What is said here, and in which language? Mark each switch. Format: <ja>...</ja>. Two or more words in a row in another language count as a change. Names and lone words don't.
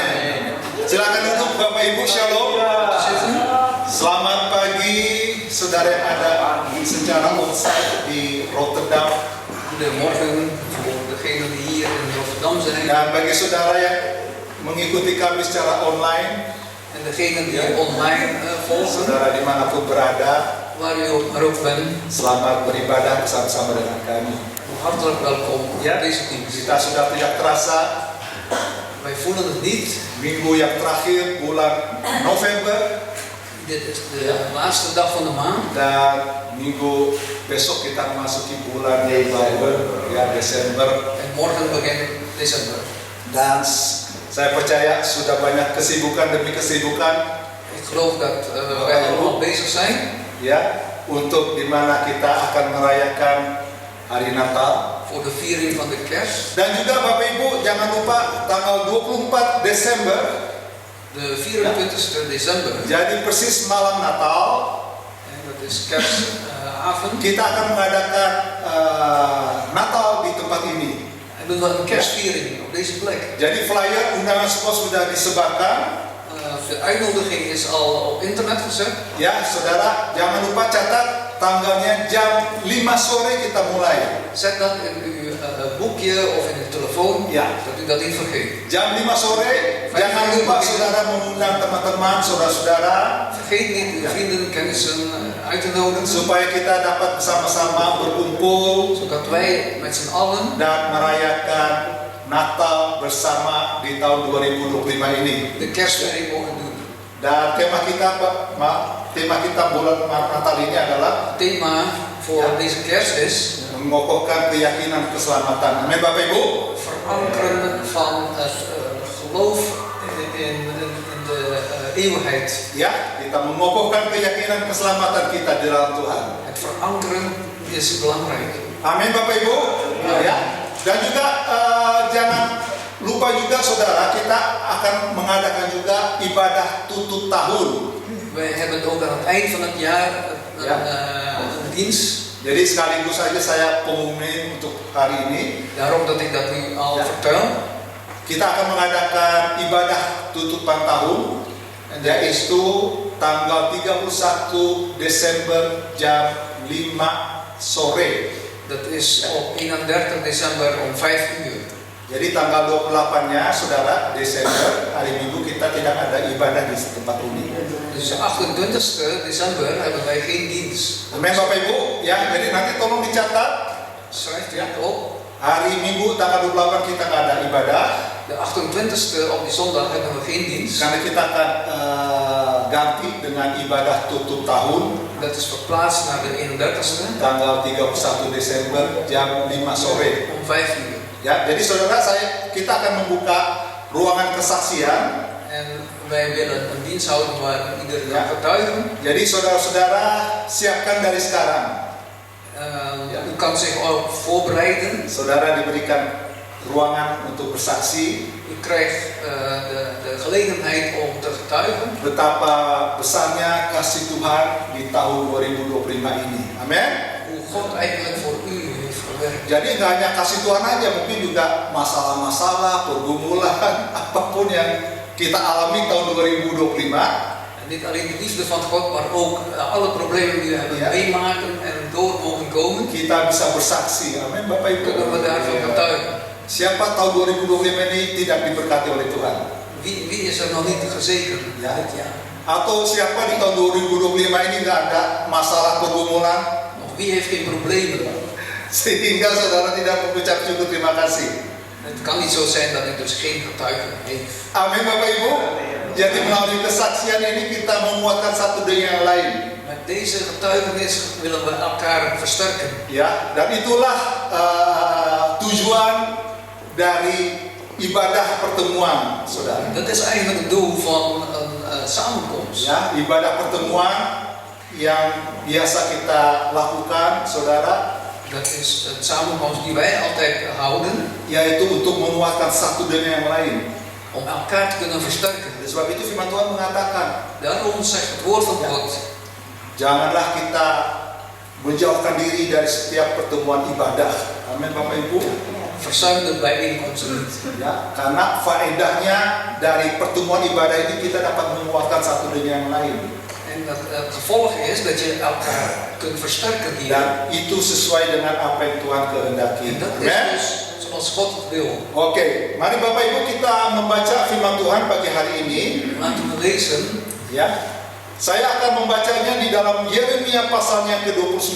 <id>Silakan duduk Bapak Ibu, Shalom. Selamat pagi saudara yang ada secara onsite di Rotterdam. Dan bagi saudara yang mengikuti kami secara online, saudara dimanapun berada, selamat beribadah bersama-sama dengan kami.</id> <nl>Hartelijk welkom op deze dienst.</nl> <id>Kita sudah tidak terasa</id> <nl>Wij voelen het niet.</nl> <id>minggu yang terakhir bulan November,</id> <nl>Dit is de laatste dag van de maand.</nl> <id>dan minggu besok kita memasuki bulan Desember, ya Desember.</id> <nl>En morgen begint december.</nl> <id>Dan saya percaya sudah banyak kesibukan demi kesibukan,</id> <nl>Ik geloof dat wij allemaal bezig zijn</nl> <id>ya, untuk dimana kita akan merayakan hari Natal.</id> <nl>voor de viering van de kerst.</nl> <id>Dan juga Bapak Ibu jangan lupa tanggal 24 Desember,</id> <nl>De 24 december,</nl> <id>jadi persis malam Natal,</id> <nl>en dat is kerstavond,</nl> <id>kita akan mengadakan Natal di tempat ini.</id> <nl>hebben we een kerstviering op deze plek.</nl> <id>Jadi flyer undangan semua sudah disebarkan.</id> <nl>De uitnodiging is al op internet gezet.</nl> <id>Ya, saudara, jangan lupa catat tanggalnya jam 5 sore kita mulai.</id> <nl>Zet dat in uw boekje of in uw telefoon, Ja. dat u dat niet vergeet.</nl> <id>Jam 5 sore, jangan lupa saudara mengundang teman-teman, saudara-saudara,</id> <nl>Vergeet niet uw vrienden, kennissen uit te nodigen,</nl> <id>supaya kita dapat bersama-sama berkumpul</id> <nl>zodat wij met z'n allen</nl> <id>dan merayakan Natal bersama di tahun 2025 ini.</id> <nl>de kerstviering mogen doen.</nl> <id>Dan tema kita bulan Natal ini adalah</id> <nl>Het thema voor deze kerst is</nl> <id>mengokohkan keyakinan keselamatan. Amin Bapak Ibu.</id> <nl>verankeren van het geloof in de eeuwigheid.</nl> <id>Ya, kita mengokohkan keyakinan keselamatan kita di dalam Tuhan.</id> <nl>Het verankeren is belangrijk.</nl> <id>Amin Bapak Ibu. Ya. Dan juga jangan lupa juga saudara, kita akan mengadakan juga ibadah tutup tahun.</id> <nl>Wij hebben ook aan het eind van het jaar een dienst.</nl> <id>Jadi sekaligus saja saya pengumumin untuk hari ini.</id> <nl>Daarom dat ik dat nu al vertel.</nl> <id>Kita akan mengadakan ibadah tutupan tahun, yaitu tanggal 31 Desember jam 5 sore.</id> <nl>Dat is op 31 december om 5 uur.</nl> <id>Jadi tanggal 28-nya saudara Desember, hari Minggu kita tidak ada ibadah di tempat ini.</id> <nl>Dus 28 december hebben wij geen dienst.</nl> <id>Amin Bapak Ibu, ya. Jadi nanti tolong dicatat.</id> <nl>Schrijf je het op.</nl> <id>Hari Minggu tanggal 28 kita nggak ada ibadah.</id> <nl>De 28e op die zondag hebben we geen dienst.</nl> <id>Karena kita akan ganti dengan ibadah tutup tahun.</id> <nl>Dat is verplaatst naar de 31e.</nl> <id>Tanggal 31 Desember jam 5 sore.</id> <nl>Om 5 uur.</nl> <id>Ya, jadi saudara kita akan membuka ruangan kesaksian.</id> <nl>En wij willen een dienst houden waar iedereen kan getuigen.</nl> <id>Jadi saudara-saudara siapkan dari sekarang.</id> <nl>U kan zich al voorbereiden.</nl> <id>Saudara diberikan ruangan untuk bersaksi.</id> <nl>U krijgt de gelegenheid om te getuigen.</nl> <id>Betapa besarnya kasih Tuhan di tahun 2025 ini. Amin.</id> <nl>Hoe God eigenlijk voor u heeft gewerkt.</nl> <id>Jadi nggak hanya kasih Tuhan aja, mungkin juga masalah-masalah, pergumulan, apapun yang kita alami tahun 2025.</id> <nl>En niet alleen de liefde van God, maar ook alle problemen die we hebben meemaken en door mogen komen.</nl> <id>Kita bisa bersaksi. Amin Bapak Ibu.</id> <nl>Kunnen we daarvan getuigen.</nl> <id>Siapa tahun 2025 ini tidak diberkati oleh Tuhan?</id> <nl>Wie is er nog niet gezegend dit jaar?</nl> <id>Atau siapa di tahun 2025 ini nggak ada masalah pergumulan?</id> <nl>Of wie heeft geen problemen?</nl> <id>Sehingga saudara tidak mengucap syukur terima kasih.</id> <nl>Het kan niet zo zijn dat ik dus geen getuigen heeft.</nl> <id>Amin Bapak Ibu. Jadi melalui kesaksian ini kita menguatkan satu dengan yang lain.</id> <nl>Met deze getuigenis willen we elkaar versterken.</nl> <id>Ya, dan itulah tujuan dari ibadah pertemuan, saudara.</id> <nl>Dat is eigenlijk het doel van een samenkomst.</nl> <id>Ya, ibadah pertemuan yang biasa kita lakukan, saudara.</id> <nl>Dat is een samenkomst die wij altijd houden.</nl> <id>Yaitu untuk menguatkan satu dengan yang lain.</id> <nl>Om elkaar te kunnen versterken.</nl> <id>Sebab itu firman Tuhan mengatakan,</id> <nl>Daarom zegt het woord van God.</nl> <id>Janganlah kita menjauhkan diri dari setiap pertemuan ibadah. Amin Bapak Ibu.</id> <nl>Verzuim de bijeenkomsten niet.</nl> <id>Ya, karena faedahnya dari pertemuan ibadah ini kita dapat menguatkan satu dengan yang lain.</id> <nl>En het gevolg is dat je elkaar kunt versterken hier.</nl> <id>Dan itu sesuai dengan apa yang Tuhan kehendaki.</id> <nl>En dat is Amen. dus zoals God het wil.</nl> <id>Oke, mari Bapak Ibu kita membaca firman Tuhan pagi hari ini.</id> <nl>Laten we lezen.</nl> <id>Ya, saya akan membacanya di dalam Yeremia pasalnya ke-29.</id>